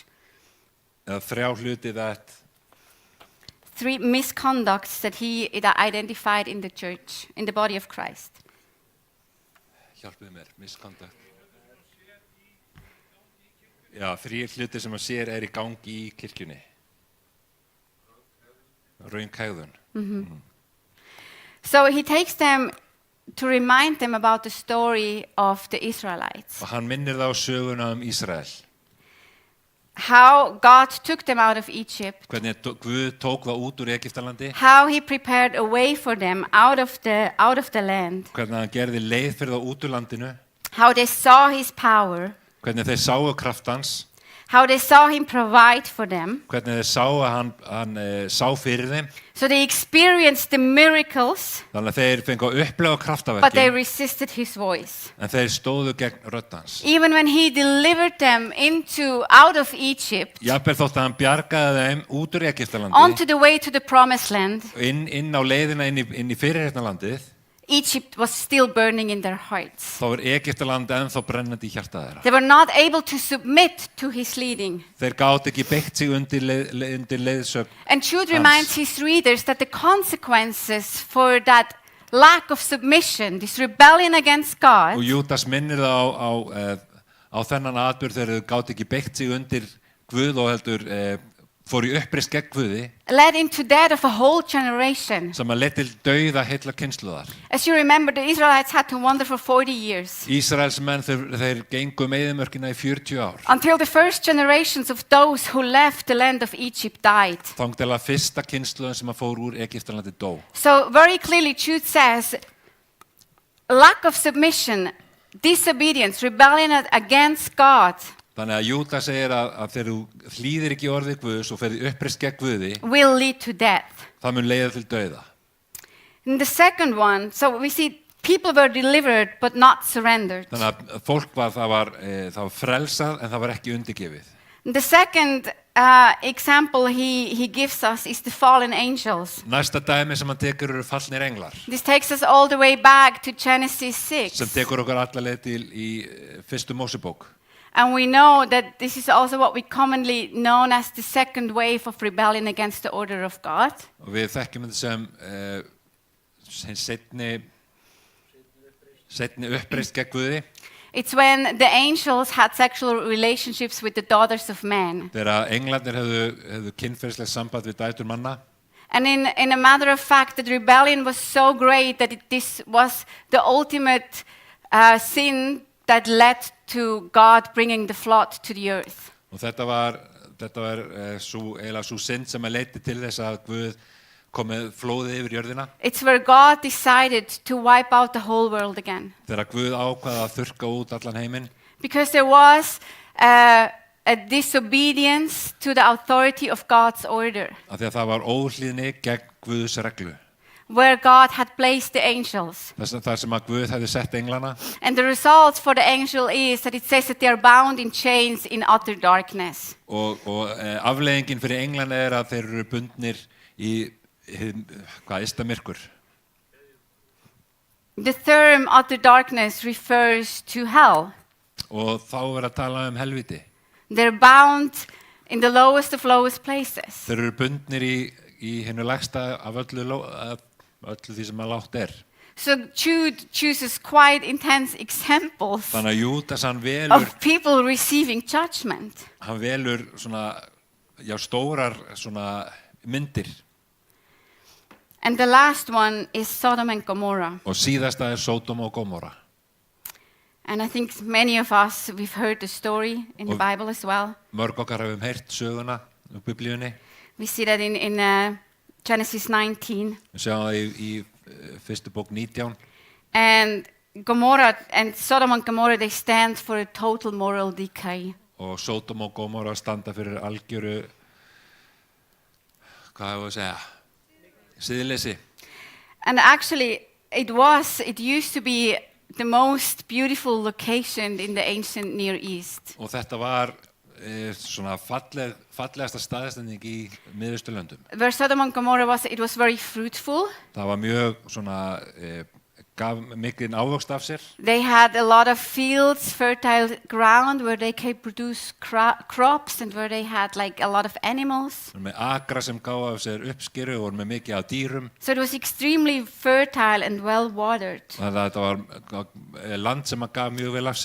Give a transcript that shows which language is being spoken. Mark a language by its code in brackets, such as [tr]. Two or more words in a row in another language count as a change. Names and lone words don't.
[is] eða 3 hluti that [en] 3 misconducts that he identified in the church, in the body of Christ. [is] hjálpið mér, misconduct. Já, 3 hluti sem að sér er í gangi í kirkjunni. Röng hegðun. [en] So he takes them to remind them about the story of the Israelites. [is] Og hann minnir það á söguna Ísrael. [en] How God took them out of Egypt. [is] Hvernig Guð tók það út úr Egyptalandi. [en] How he prepared a way for them out of the land. [is] Hvernig hann gerði leið fyrir það út úr landinu. [en] How they saw his power. [is] Hvernig þeir sáu kraft hans. [en] How they saw him provide for them. [is] Hvernig þeir sáu að hann sá fyrir þeim. [en] So they experienced the miracles, [is] Þannig að þeir fengu að upplega [en] but they [is] kraftaverkin, [en] resisted his voice. [is] en þeir stóðu gegn rödd hans. [en] Even when he delivered them out of Egypt, [is] Jafnvel þótt að hann bjargaði þeim út úr Egyptalandi, [en] onto the way to the promised land, [is] inn á leiðina inn í fyrirheitnalandið, [en] Egypt was still burning in their hearts. [is] þá Egyptalandi ennþá brennandi í hjarta þeirra. [en] They were not able to submit to his leading. [is] Þeir gátu ekki beitt sig undir leiðsögn. [en] And Jude reminds his readers that the consequences for that lack of submission, this rebellion against [is] Og [en] God, [is] Júdas minnir það á á þennan atburð þegar þau gátu ekki beitt sig undir Guð og heldur fór í uppreist gegn Guði [en] led into death of a whole generation. [is] sem að leið til dauða heilla kynslóðar. [en] As you remember, the Israelites had to wander for 40 years [is] Ísraels menn þeir gengu eyðimörkina í 40 ár. [en] until the first generations of those who left the land of Egypt died. [is] Þangað til að fyrsta kynslóðin sem að fór úr Egyptalandi dó. [en] So very clearly Jude says, lack of submission, disobedience, rebellion against God [is] Þannig að Júda segir að þegar þú hlýðir ekki orðið Guðs og ferði uppreist gegn Guði, [en] will lead to death. [is] það mun leiða til dauða. [en] And the second one, so we see people were delivered but not surrendered. [is] Þannig að fólk það var frelsað en það var ekki undirgefið. [en] And the second example he gives us is the fallen angels. [is] Næsta dæmi sem hann tekur eru fallnir englar, [en] This takes us all the way back to Genesis 6. [is] sem tekur okkur alla leið til í fyrstu Mósebók. [en] And we know that this is also what we commonly known as the second wave of rebellion against the order of God. [is] Og við þekkjum þetta sem seinni uppreist gegn Guði. [en] It's when the angels had sexual relationships with the daughters of men. [is] Þegar englarnir hefðu kynferðislegt samband við dætur manna. [en] And in a matter of fact, the rebellion was so great that this was the ultimate sin that led to God bringing the flood to the earth. [is] Og þetta var sú synd sem leiddi til þess að Guð kom með flóðið yfir jörðina. [en] It's where God decided to wipe out the whole world again. [is] Þegar Guð ákvað að þurrka út allan heiminn. [en] Because there was a disobedience to the authority of God's order. [is] Af því að það var óhlýðni gegn Guðs reglu. [en] Where God had placed the angels. [is] Þar sem að Guð hefði sett englana. [en] And the result for the angel is that it says that they are bound in chains in utter darkness. [is] Og afleiðingin fyrir englana að þeir eru bundnir í ystamirkur. [en] The term utter darkness refers to hell. [is] Og þá verður að tala helviti. [en] They're bound in the lowest of lowest places. [is] Þeir eru bundnir í hennu lægsta af öllu því sem að lágt [en] So Jude chooses quite intense examples [is] Þannig að Júdas hann [en] of people receiving judgment. [is] Hann velur stórar myndir. [en] And the last one is Sodom and Gomorrah. [is] Og síðasta Sódóma og Gomorra. [en] And I think many of us, we've heard the story in the Bible as well. [is] Mörg okkar hefum heyrt söguna úr Biblíunni. [en] We see that in Genesis 19. [is] Við sjáum það í fyrstu bók 19. [en] And Gomorrah and Sodom and Gomorrah, they stand for a total moral decay. [is] Og Sódóma og Gomorra standa fyrir algjöru, hvað hefur að segja, siðleysi. [en] And actually, it used to be the most beautiful location in the ancient Near East. [is] Og þetta var fallegasta staðsetning í Miðausturlöndum. [en] Where Sodom and Gomorrah was, it was very fruitful. [is] Það var mjög gaf mikinn ávöxt af sér. [en] They had a lot of fields, fertile ground where they could produce crops and where they had like a lot of animals. [is] Með akra sem gáfu af sér uppskeru og með mikið af dýrum. [en] So it was extremely fertile and well watered. [is] Þetta var land sem gaf mjög vel af sér.